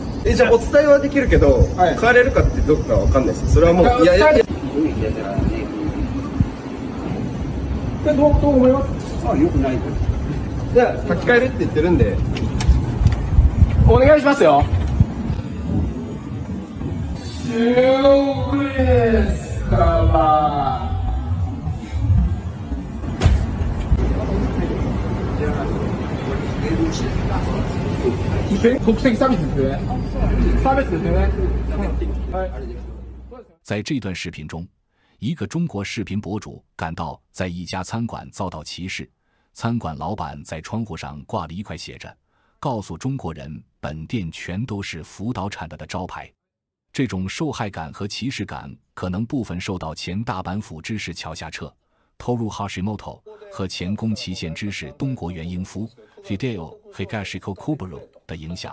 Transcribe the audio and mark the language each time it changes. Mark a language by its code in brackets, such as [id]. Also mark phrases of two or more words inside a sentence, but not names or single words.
[ja] じゃあお伝えはできるけど、変われるかってどこかわかんないです。それはもういやどう思います？あ、よくない。じゃあ書き換えるって言ってるんで、お願いしますよ。 [zh] 就贵死了。 [ja] 国籍差別ですね。差別ですね。 [zh] 在这段视频中，一个中国视频博主感到在一家餐馆遭到歧视，餐馆老板在窗户上挂了一块写着“告诉中国人，本店全都是福岛产的”招牌。这种受害感和歧视感可能部分受到前大阪府知事桥下彻 Toru Hashimoto 和前宫崎县知事东国原英夫 Fideo Higashiko Kuburo 的影响。